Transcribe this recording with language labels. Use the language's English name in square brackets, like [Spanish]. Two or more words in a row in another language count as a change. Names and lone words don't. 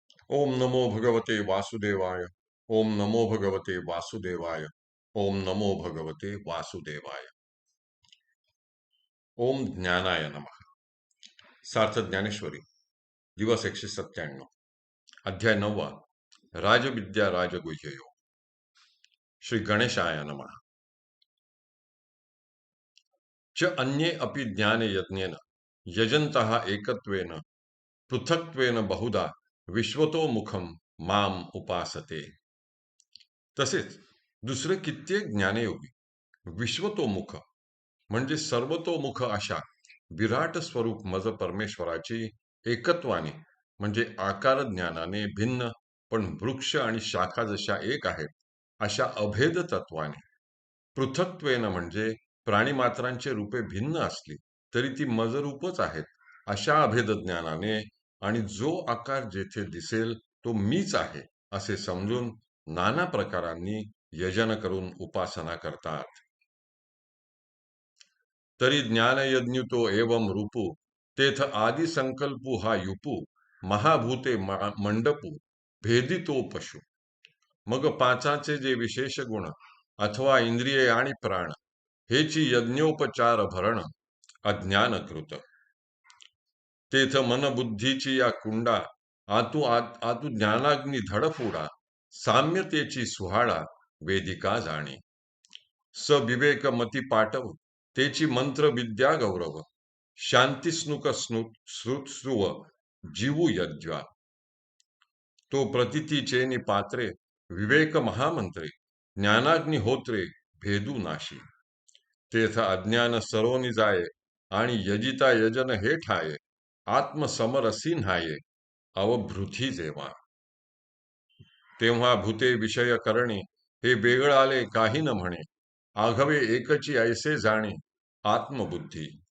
[Sanskrit] ओम नमो भगवते वासुदेवाय। ओम नमो भगवते वासुदेवाय। ओम नमो भगवते वासुदेवाय। ओम ज्ञानाय नमः। [Marathi] सार्थ ज्ञानेश्वरी, दिवस 197, अध्याय 9, राजविद्या राजगुह्य योग। [Sanskrit] श्री गणेशाय नमः। च अन्ये अपि ज्ञान यज्ञेन यजन्तः एकत्वेन पृथक्त्वेन बहुधा विश्वतो मुखम माम उपासते। [Marathi] तसेच दुसरे कित्येक ज्ञानयोगी विश्वतोमुख म्हणजे सर्वतोमुख अशा विराट स्वरूप मज परमेश्वराची एकत्वाने म्हणजे आकार ज्ञानाने भिन्न पण वृक्ष आणि शाखा जशा एक आहेत अशा अभेद तत्वाने, पृथक्त्वेन म्हणजे प्राणीमात्रांचे रूपे भिन्न असली तरी ती मजरूपच आहेत अशा अभेद ज्ञानाने आणि जो आकार जेथे दिसेल तो मीच आहे असे समजून नाना प्रकारांनी यजन करून उपासना करतात। तरी ज्ञानयज्ञुतो एवं रूपू तेथ आदि संकल्पू हा युपू महाभूते मंडपू भेदितो पशु। मग पाचाचे जे विशेष गुण अथवा इंद्रिये आणि प्राण हेची यज्ञोपचार भरण अज्ञानकृत। तेथ मनबुद्धीची या कुंडा आतू ज्ञानाग्नी धडफोडा साम्यतेची सुहाळा वेदिका जाणे। सविवेक मती पाटव तेची मंत्र विद्या गौरव शांतिस्नुक श्रुव जीवू यज्वा। तो प्रतितीचेनी पात्रे विवेक महामंत्रे ज्ञानाग्नी होत्रे भेदू नाशी। तेथ अज्ञान सरोनी जाये आणि यजिता यजन हे ठाये आत्मसमरसी न्हाये अवभृती जेव्हा। तेव्हा भूते विषय करणे हे वेगळाले काही न म्हणे आघवे एकची ऐसे जाणे आत्मबुद्धी।